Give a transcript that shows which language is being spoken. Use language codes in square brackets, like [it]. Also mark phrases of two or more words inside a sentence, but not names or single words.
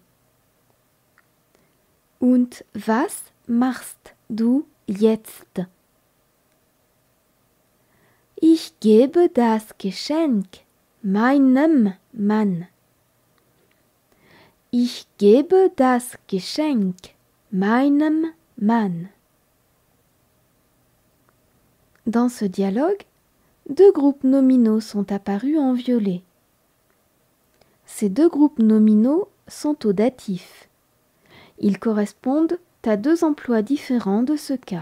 [de] Und was machst du jetzt? Ich gebe das Geschenk meinem Mann. Ich gebe das Geschenk meinem Mann. [fr] Dans ce dialogue, deux groupes nominaux sont apparus en violet. Ces deux groupes nominaux sont au datif. Ils correspondent à deux emplois différents de ce cas.